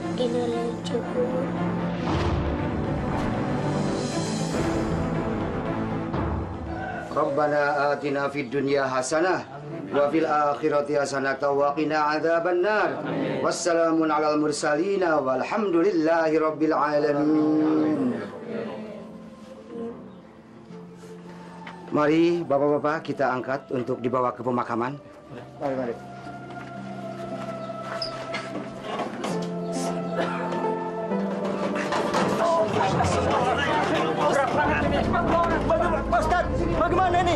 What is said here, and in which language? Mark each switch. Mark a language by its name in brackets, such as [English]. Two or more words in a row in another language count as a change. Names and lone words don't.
[Arabic] إنا إليه راجعون. ربنا آتنا في الدنيا حسنة وفي الآخرة حسنة وقنا عذاب النار. وسلام على المرسلين والحمد لله رب العالمين. [Indonesian] Mari bapak-bapak kita angkat untuk dibawa ke pemakaman. Mari. Pak Ustadz, bagaimana ini?